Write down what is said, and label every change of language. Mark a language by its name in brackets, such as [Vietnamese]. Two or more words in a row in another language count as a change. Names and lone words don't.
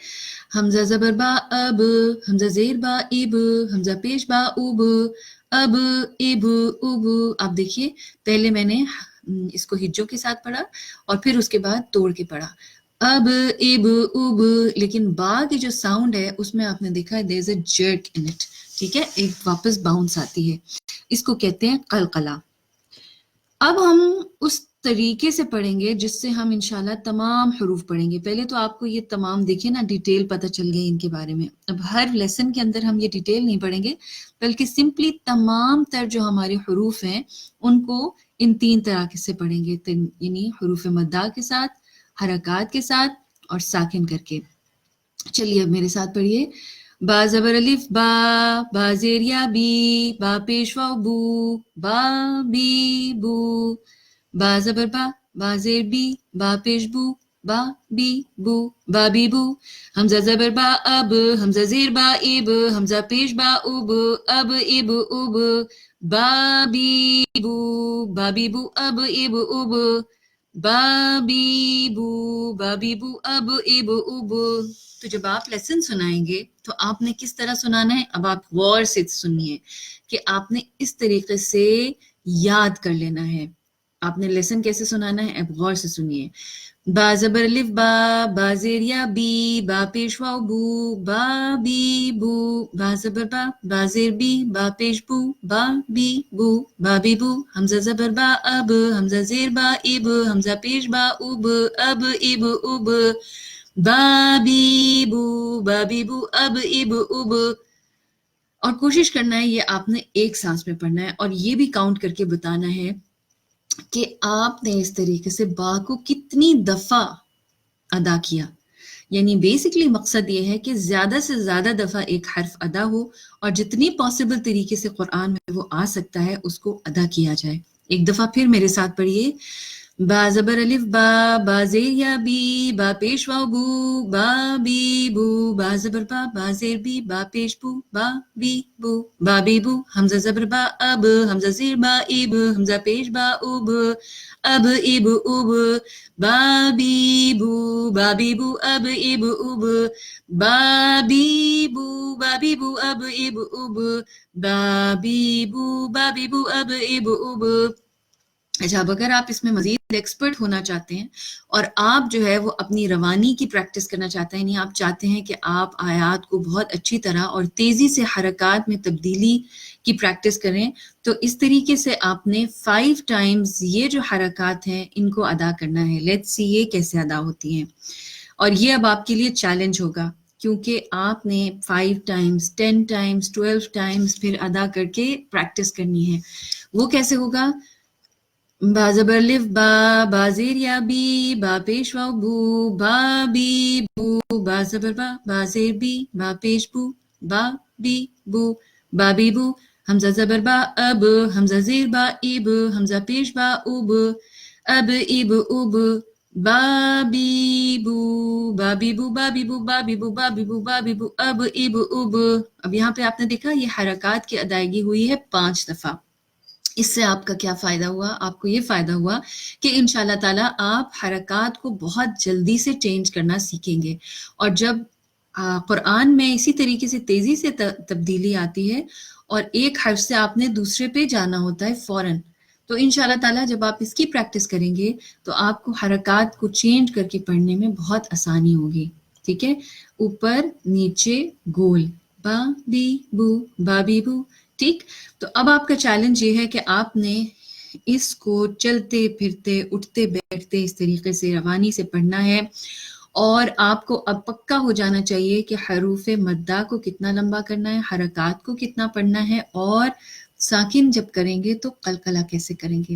[Urdu] حمزہ زبر با اب, حمزہ زیر با اب, حمزہ پیش با اب, اب اب اب. آپ دیکھیے پہلے میں نے اس کو ہجوں کے ساتھ پڑھا اور پھر اس کے بعد توڑ کے پڑھا, اب اب اب, لیکن با کی جو ساؤنڈ ہے اس میں آپ نے دیکھا ہے [English] there is a jerk in it. [Urdu] ٹھیک ہے, ایک واپس باؤنس آتی ہے. اس کو کہتے ہیں قلقلہ. اب ہم اس طریقے سے پڑھیں گے جس سے ہم انشاءاللہ تمام حروف پڑھیں گے. پہلے تو آپ کو یہ تمام دیکھیں نا ڈیٹیل پتہ چل گئی ان کے بارے میں. اب ہر لیسن کے اندر ہم یہ ڈیٹیل نہیں پڑھیں گے, بلکہ سمپلی تمام تر جو ہمارے حروف ہیں ان کو ان 3 طرح سے پڑھیں گے, یعنی حروف مدہ کے ساتھ, حرکات کے ساتھ اور ساکن کر کے. چلیے اب میرے ساتھ پڑھیے. با زبر الف با, با زیر یا بی, با پیش واو بو, با بی بو. با زبر با, با زیر بی, با پیش بو, با بی بو, با بی بو. حمزہ زبر با اب, حمزہ زیر با اب, حمزہ پیش با اب, اب اب اب. با بی بو, با بی بو, اب اب اب. با بی بو, با بی بو, اب اب اب. تو جب آپ لیسن سنائیں گے تو آپ نے کس طرح سنانا ہے؟ اب آپ غور سے سنیے کہ آپ نے اس طریقے سے یاد کر لینا ہے. آپ نے لیسن کیسے سنانا ہے, اب غور سے سنیے. با زبر الف با, با زیر یا بی, با پیش واو بو, با بی بو. با زبر با, با زیر بی, با پیش بو, با بی بو, با بی بو. حمزہ زبر با اب, حمزہ زیر با اب, حمزہ پیش با اب, اب اب اب. با بی بو, با بی بو, اب اب اب. اور کوشش کرنا ہے یہ آپ نے ایک سانس میں پڑھنا ہے, اور یہ بھی کاؤنٹ کر کے بتانا ہے کہ آپ نے اس طریقے سے با کو کتنی دفعہ ادا کیا. یعنی بیسکلی مقصد یہ ہے کہ زیادہ سے زیادہ دفعہ ایک حرف ادا ہو, اور جتنی پاسبل طریقے سے قرآن میں وہ آ سکتا ہے اس کو ادا کیا جائے. ایک دفعہ پھر میرے ساتھ پڑھیے. با زبر الف با, با زیر یا بی, با پیش واو بو, با بی بو. با زبر با, با زیر بی, با پیش بو, با بی بو, با بی بو. حمزہ زبر با اب, حمزہ زیر با اب, حمزہ پیش با اب, اب اب اب. با بی بو, با بی بو, اب اب اب. با بی بو, با بی بو, اب اب اب. با بی بو, با بی بو, اب اب اب. اچھا, اب اگر آپ اس میں مزید ایکسپرٹ ہونا چاہتے ہیں اور آپ جو ہے وہ اپنی روانی کی پریکٹس کرنا چاہتے ہیں, یعنی آپ چاہتے ہیں کہ آپ آیات کو بہت اچھی طرح اور تیزی سے حرکات میں تبدیلی کی پریکٹس کریں, تو اس طریقے سے آپ نے 5 ٹائمز یہ جو حرکات ہیں ان کو ادا کرنا ہے. [English] let's see [Urdu] یہ کیسے ادا ہوتی ہیں, اور یہ اب آپ کے لیے چیلنج ہوگا کیونکہ آپ نے 5 ٹائمز, 10 ٹائمز, 12 ٹائمز پھر ادا کر کے پریکٹس کرنی ہے. وہ کیسے ہوگا؟ با زبر الف با, با زیر یا بی, با پیش واو بو, با بی بو. با زبر با, با زیر بی, با پیش بو, با بی بو, با بی بو. حمزہ زبر با اب, حمزہ زیر با اب, حمزہ پیش با اب, اب اب اب. با بی بو, با بی بو, با بی بو, با بی بو, با بی بو, با بی بو, اب اب اب. اب یہاں پہ آپ نے دیکھا یہ حرکات کی ادائیگی ہوئی ہے 5 دفعہ. اس سے آپ کا کیا فائدہ ہوا؟ آپ کو یہ فائدہ ہوا کہ انشاءاللہ تعالیٰ آپ حرکات کو بہت جلدی سے چینج کرنا سیکھیں گے. اور جب قرآن میں اسی طریقے سے تیزی سے تبدیلی آتی ہے اور ایک حرف سے آپ نے دوسرے پہ جانا ہوتا ہے فوراً, تو انشاءاللہ تعالیٰ جب آپ اس کی پریکٹس کریں گے تو آپ کو حرکات کو چینج کر کے پڑھنے میں بہت آسانی ہوگی. ٹھیک ہے, اوپر نیچے گول, با بی بو, با بی بو. ٹھیک, تو اب آپ کا چیلنج یہ ہے کہ آپ نے اس کو چلتے پھرتے اٹھتے بیٹھتے اس طریقے سے روانی سے پڑھنا ہے, اور آپ کو اب پکا ہو جانا چاہیے کہ حروف مدہ کو کتنا لمبا کرنا ہے, حرکات کو کتنا پڑھنا ہے, اور ساکن جب کریں گے تو قلقلہ کیسے کریں گے.